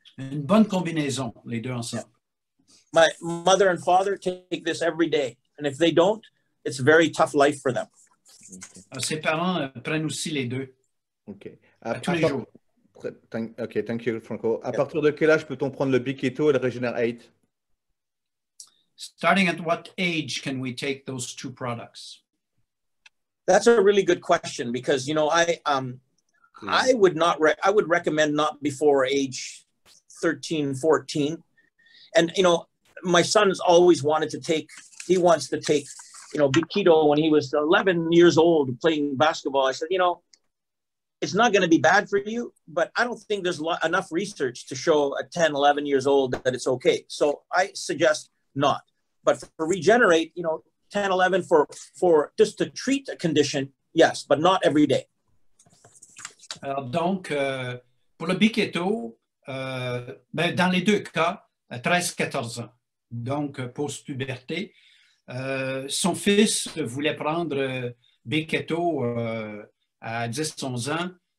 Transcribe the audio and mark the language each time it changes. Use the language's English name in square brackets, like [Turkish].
[French] Une bonne combinaison, les deux ensemble. [English] My mother and father take this every day. And if they don't, it's a very tough life for them. Okay. [French] Ses parents prennent aussi les deux. [English] Okay. [French] Tous les jours. [English] OK, thank you, Franco. [French] À partir de quel âge peut-on prendre le B-keto et le Regener8? [English] Starting at what age can we take those two products? That's a really good question because, you know, I would recommend not before age 13, 14. And, you know, my son's always wanted to take, he wants to take, you know, B-keto when he was 11 years old playing basketball. I said, you know, it's not going to be bad for you, but I don't think there's enough research to show at 10, 11 years old that it's okay. So I suggest not. But for Regenerate, you know, 10, 11 for just to treat a condition, yes, but not every day. [French] Alors donc, pour le B-keto, dans les deux cas, 13-14 ans, donc post-puberté. Son fils voulait prendre B-keto à 10-11 ans.